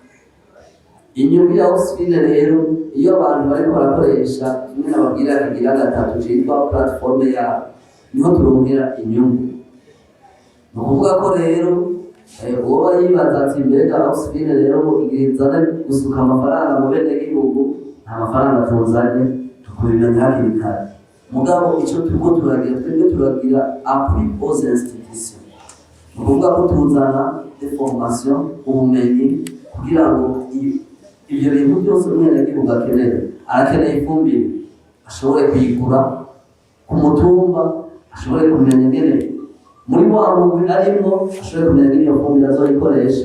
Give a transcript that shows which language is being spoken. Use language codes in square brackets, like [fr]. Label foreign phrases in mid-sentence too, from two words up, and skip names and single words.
[rn] Inyuma ya Oxfine rero iyo abantu bariko barakoresha kimwe nababwira kigira gatatu cyitwa platforme yabo, niho turonkera inyungu. Ni ukuvuga ko rero uwo yibaza ati mbega Oxfine rero igizana gusuka amafaranga mu bene gihugu, nta mafaranga tuzanye, tukubimenya hakiri kare. Mugabo icyo turiko turagira twebwe turagira [fr] appui aux institutions. [rn] Ni ukuvuga ko tuzana formation, ubumenyi kugira ngo ibyo bintu byose umwenegihugu akeneye. Arakeneye ifumbire, ashobore kuyigura ku mutumba, ashobore kumenya ingene muri wa mugwi arimo, ashobore kumenya ingene iyo fumbire azoyikoresha.